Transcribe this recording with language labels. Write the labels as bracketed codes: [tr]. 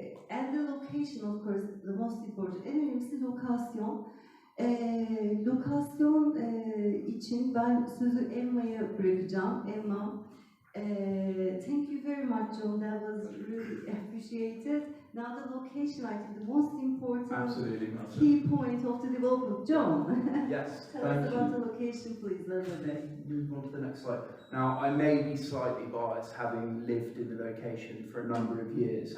[en] And the location, of course, the most important. [tr] En önemlisi lokasyon. Lokasyon için ben sözü Emma'ya bırakacağım. [en] Emma, thank you very much, John. That was really appreciated. Now the location, I think, the most important key point of the development. John, yes, tell us about the location, please. Move on to the next slide. Now, I may be slightly biased, having lived in the location for a number of years.